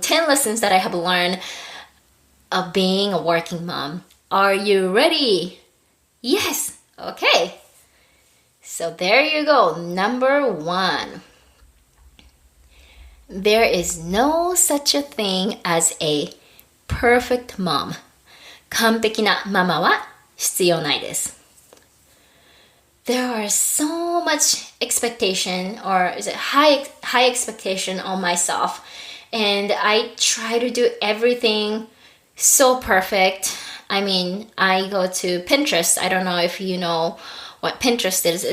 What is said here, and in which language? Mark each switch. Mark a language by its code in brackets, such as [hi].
[en] 10 lessons that I have learned of being a working mom. Are you ready? Yes. Okay. So there you go. Number 1. There is no such a thing as a perfect mom. [ja] 完璧なママは必要ないです。 [en] There are so much expectation, or is it high expectation on myself, and I try to do everything so perfect. I mean, I go to Pinterest. I don't know if you know what Pinterest is.